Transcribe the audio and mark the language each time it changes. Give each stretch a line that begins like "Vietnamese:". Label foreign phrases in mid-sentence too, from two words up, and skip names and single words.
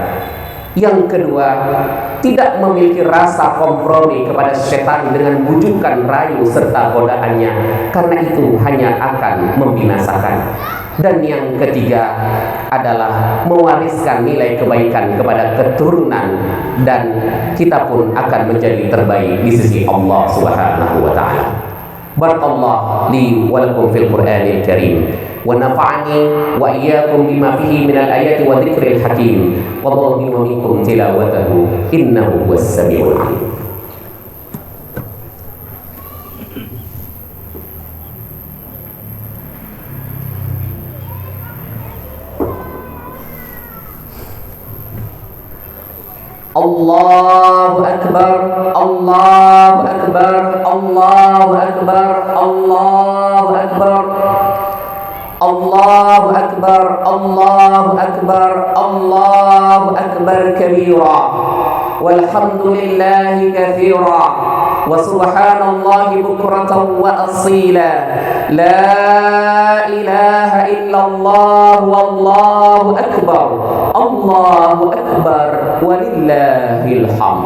Indonesian: Yang kedua, tidak memiliki rasa kompromi kepada setan dengan bujukan rayu serta godaannya, karena itu hanya akan membinasakan. Dan yang ketiga adalah mewariskan nilai kebaikan kepada keturunan, dan kita pun akan menjadi terbaik di sisi Allah
Arabic: سبحانه وتعالى. بارك الله لي ولكم في القرآن الكريم ونفعني وإياكم بما فيه من الآيات والذكر الحكيم وظلم منكم تلاوته إنه هو السميع العليم. الله أكبر، الله أكبر، الله أكبر، الله أكبر, الله أكبر، الله أكبر، الله أكبر كبيرا، والحمد لله كثيرا، وسبحان الله بكرة وأصيلا، لا إله إلا الله، والله أكبر، الله أكبر، ولله الحمد.